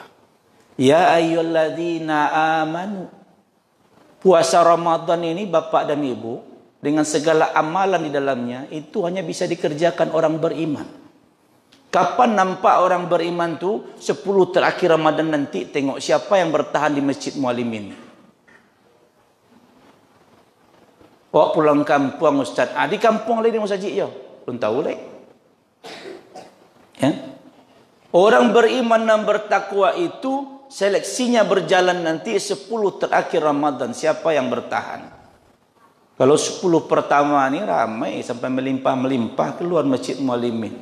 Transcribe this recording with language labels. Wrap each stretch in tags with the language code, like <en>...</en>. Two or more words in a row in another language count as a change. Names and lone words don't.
<ar>Ya ayyuhalladzina amanu.</ar> <id>Puasa Ramadan ini Bapak dan Ibu dengan segala amalan di dalamnya itu hanya bisa dikerjakan orang beriman. Kapan nampak orang beriman tu? 10 terakhir Ramadan nanti tengok siapa yang bertahan di Masjid Mualimin. Awak pulang kampung Ustaz. Di kampung lain Ustaz Cik yo. Belum tahu lagi. Ya. Orang beriman dan bertakwa itu seleksinya berjalan nanti 10 terakhir Ramadan. Siapa yang bertahan? Kalau 10 pertama ni ramai sampai melimpah-melimpah keluar Masjid Mualimin.</id>